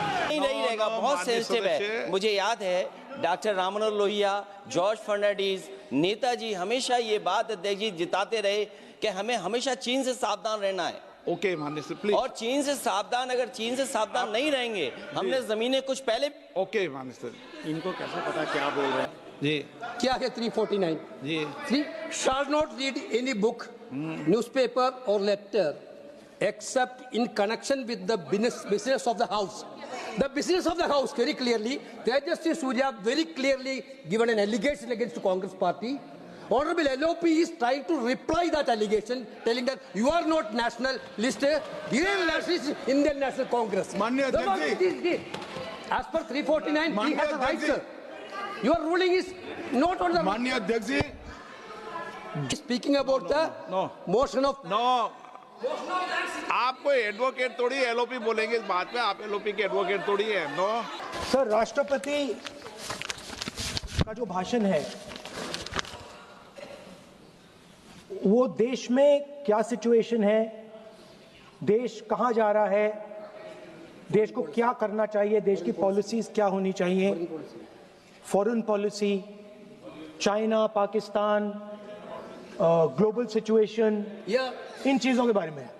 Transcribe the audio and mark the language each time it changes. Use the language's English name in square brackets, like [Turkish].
[Hindi] नहीं रहेगा, बहुत सेंसिटिव है। मुझे याद है डॉक्टर राम मनोहर लोहिया, जॉर्ज फर्नांडीज, नेताजी हमेशा ये बात अध्यक्ष जी जिताते रहे कि हमें हमेशा चीन से सावधान रहना है। ओके माननीय सर, प्लीज। और चीन से सावधान, अगर चीन से सावधान नहीं रहेंगे, हमने जमीनें कुछ पहले। ओके माननीय सर। इनको कैसे पता क्या बोल रहे हैं? जी क्या है 349? जी। [English] Shall not read any book, newspaper or letter except in connection with the business of the house. The business of the house, very clearly, Tejaswi Surya very clearly given an allegation against the Congress party. Honorable LOP is trying to reply that allegation, telling that you are not nationalistic, you are nationalist Indian National Congress. [Hindi] माननीय अध्यक्ष जी, [English] As per 349, he has a right, sir. Your ruling is not on the. [Hindi] माननीय अध्यक्ष जी, [English] Speaking about the motion of. [Hindi] No, आप कोई advocate थोड़ी LOP बोलेंगे इस बात पे, आप एलओपी के एडवोकेट थोड़ी है। नो सर, राष्ट्रपति का जो भाषण है वो देश में क्या सिचुएशन है, देश कहां जा रहा है, देश को क्या करना चाहिए, देश की पॉलिसीज क्या होनी चाहिए, foreign policy, China, Pakistan, global situation, इन चीजों के बारे में।